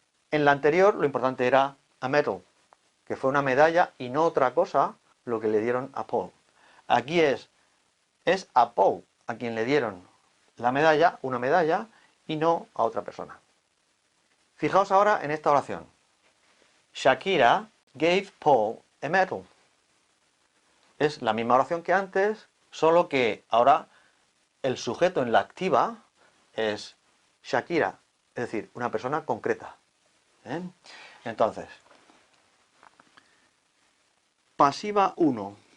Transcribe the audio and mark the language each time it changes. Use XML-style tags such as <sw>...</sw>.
<es>En la anterior, lo importante era a medal, que fue una medalla y no otra cosa lo que le dieron a Paul. Aquí es a Paul a quien le dieron la medalla, una medalla, y no a otra persona. Fijaos ahora en esta oración.</es> <en>Shakira gave Paul a medal.</en> <es>Es la misma oración que antes, solo que ahora el sujeto en la activa es Shakira, es decir, una persona concreta. Entonces, pasiva 1.</es>